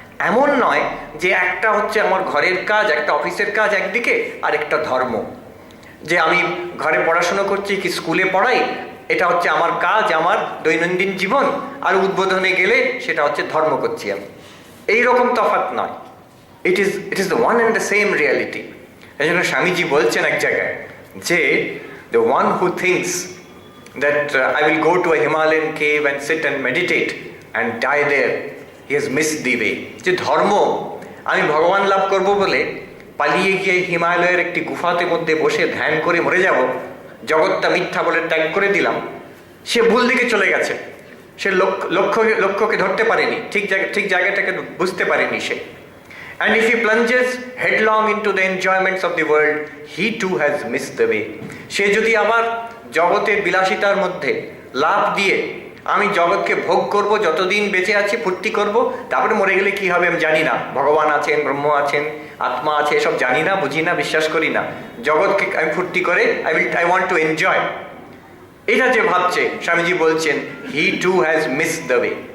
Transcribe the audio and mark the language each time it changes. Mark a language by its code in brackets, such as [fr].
[bn] এমন নয় যে একটা হচ্ছে আমার ঘরের কাজ, একটা অফিসের কাজ একদিকে, আর একটা ধর্ম। যে আমি ঘরে পড়াশুনো করছি কি স্কুলে পড়াই, এটা হচ্ছে আমার কাজ, আমার দৈনন্দিন জীবন, আর উদ্বোধনে গেলে সেটা হচ্ছে ধর্ম করছি আমি। এইরকম তফাৎ নয়। [en] It is the one and the same reality. [bn] এই জন্য স্বামীজি বলছেন এক জায়গায় যে [en] the one who thinks that I will go to a Himalayan cave and sit and meditate and die there, he has missed the way. [bn] যে ধর্ম আমি ভগবান লাভ করব বলে পালিয়ে গিয়ে হিমালয়ের একটি গুফাতে মধ্যে বসে ধ্যান করে মরে যাব, জগৎটা মিথ্যা বলে ত্যাগ করে দিলাম, সে ভুল দিকে চলে গেছে। সে লক্ষ্যকে ধরতে পারেনি, ঠিক জায়গাটাকে বুঝতে পারেনি সে। [en] And if he plunges headlong into the enjoyments of the world, he too has missed the way. [bn] সে যদি আবার জগতের বিলাসিতার মধ্যে লাভ দিয়ে আমি জগৎকে ভোগ করব, যতদিন বেঁচে আছি ফুর্তি করব, তারপরে মরে গেলে কি হবে আমি জানি না, ভগবান আছেন, ব্রহ্ম আছেন, আত্মা আছে, এসব জানি না, বুঝি না, বিশ্বাস করি না, জগৎকে আমি ফুর্তি করে [en] I want to enjoy, [bn] এটা যে ভাবছে, স্বামীজি বলছেন [en] he too has missed the way.